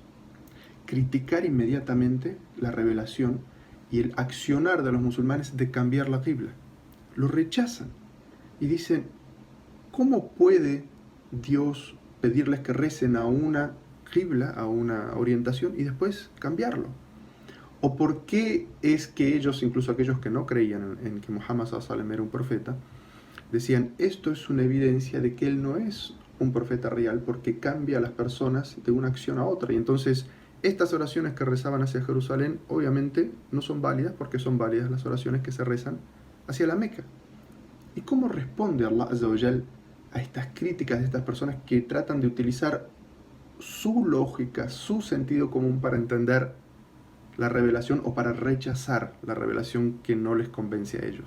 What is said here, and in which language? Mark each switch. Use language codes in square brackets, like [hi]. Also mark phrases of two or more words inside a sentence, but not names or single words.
[es] Criticar inmediatamente la revelación y el accionar de los musulmanes de cambiar la qibla. Lo rechazan y dicen, ¿cómo puede Dios pedirles que recen a una qibla, a una orientación, y después cambiarlo? ¿O por qué es que ellos, incluso aquellos que no creían en que Muhammad [ar] صلى الله عليه وسلم [es] era un profeta, decían, esto es una evidencia de que él no es un profeta real porque cambia a las personas de una acción a otra? Y entonces estas oraciones que rezaban hacia Jerusalén obviamente no son válidas porque son válidas las oraciones que se rezan hacia la Meca. ¿Y cómo responde [ar] الله عز وجل [es] a estas críticas de estas personas que tratan de utilizar su lógica, su sentido común para entender la revelación o para rechazar la revelación que no les convence a ellos?